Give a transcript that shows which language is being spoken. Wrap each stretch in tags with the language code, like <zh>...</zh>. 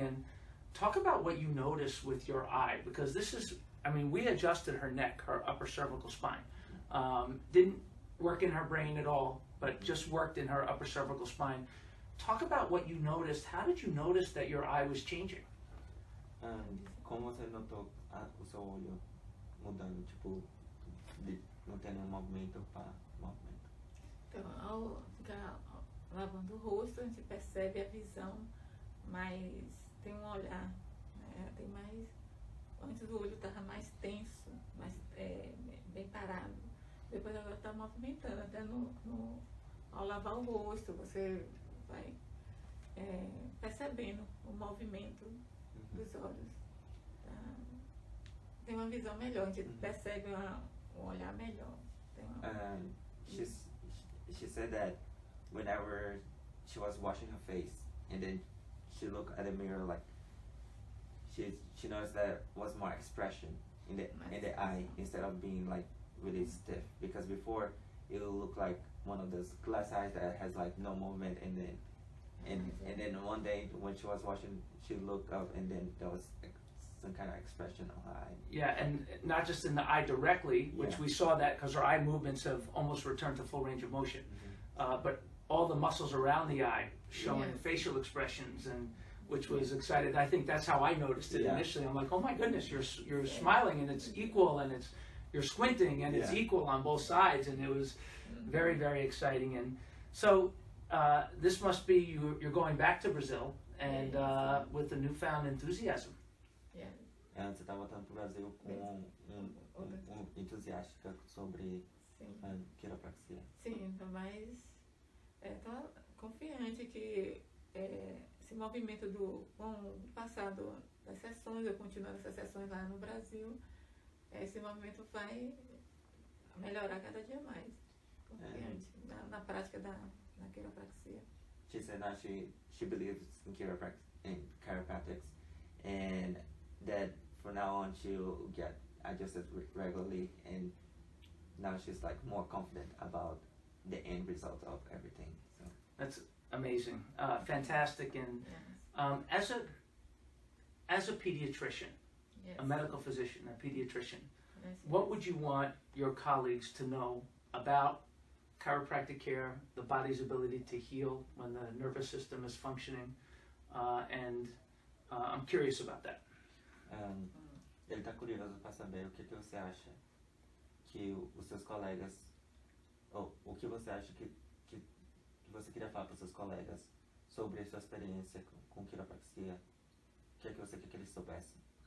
<en>And talk about what you noticed with your eye, because this is, I mean, we adjusted her neck, her upper cervical spine. Didn't work in her brain at all, but just worked in her upper cervical spine. Talk about what you noticed. How did you notice that your eye was changing?</en> <pt>Como você notou o seu olho mudando, tipo, de não ter nenhum movimento para movimento? Então, ao ficar lavando o rosto, a gente percebe a visão, mas tem um olhar, né? Tem mais. Antes o olho estava mais tenso, mais bem parado. Depois agora está movimentando, até ao lavar o rosto, você vai percebendo o movimento dos olhos. Tá? Tem uma visão melhor, a gente percebe um olhar melhor.</pt> <en>She said that whenever she was washing her face and then she looked at the mirror, like she noticed that was more expression in the eye instead of being like really stiff, because before it would look like one of those glass eyes that has like no movement, and then one day when she was washing, she looked up and then there was some kind of expression on her eye. Yeah, and not just in the eye directly, which we saw that because her eye movements have almost returned to full range of motion, but all the muscles around the eye showing facial expressions, and which was excited. I think that's how I noticed it initially. I'm like, oh my goodness, you're smiling and it's equal, and you're squinting and it's equal on both sides, and it was very, very exciting. And so this must be you're going back to Brazil and with a newfound enthusiasm.</en> <pt>Você está voltando para o Brasil com entusiástica sobre quiropraxia. Sim, então, mas estou confiante que esse movimento com o passado das sessões, eu continuando essas sessões lá no Brasil, esse movimento vai melhorar cada dia mais. Confiante na prática da quiropraxia.</pt> <en>She said that she believes in chiropractics, and that from now on she'll get adjusted regularly, and now she's like more confident about the end result of everything. So that's amazing, fantastic. And as a pediatrician, a medical physician, a pediatrician, what would you want your colleagues to know about chiropractic care, the body's ability to heal when the nervous system is functioning, and I'm curious about that.</en> <pt>Ele está curioso para saber o que você acha que os seus colegas, ou o que você acha que você queria falar para os seus colegas sobre a sua experiência com quiropraxia. O que você quer que eles soubessem?</pt>